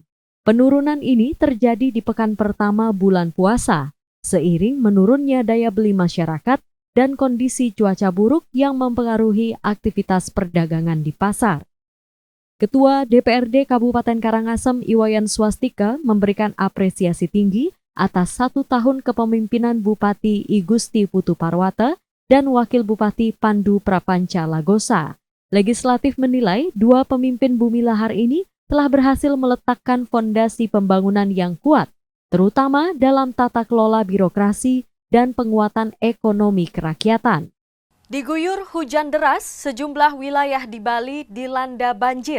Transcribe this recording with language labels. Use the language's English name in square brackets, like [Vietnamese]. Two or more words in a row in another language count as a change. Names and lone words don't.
[Indonesian] Penurunan ini terjadi di pekan pertama bulan puasa, seiring menurunnya daya beli masyarakat dan kondisi cuaca buruk yang mempengaruhi aktivitas perdagangan di pasar. Ketua DPRD Kabupaten Karangasem Iwayan Swastika memberikan apresiasi tinggi atas 1 tahun kepemimpinan Bupati I Gusti Putu Parwata dan Wakil Bupati Pandu Prapanca Lagosa. Legislatif menilai 2 pemimpin bumi lahar ini telah berhasil meletakkan fondasi pembangunan yang kuat, terutama dalam tata kelola birokrasi dan penguatan ekonomi kerakyatan. Diguyur hujan deras, sejumlah wilayah di Bali dilanda banjir.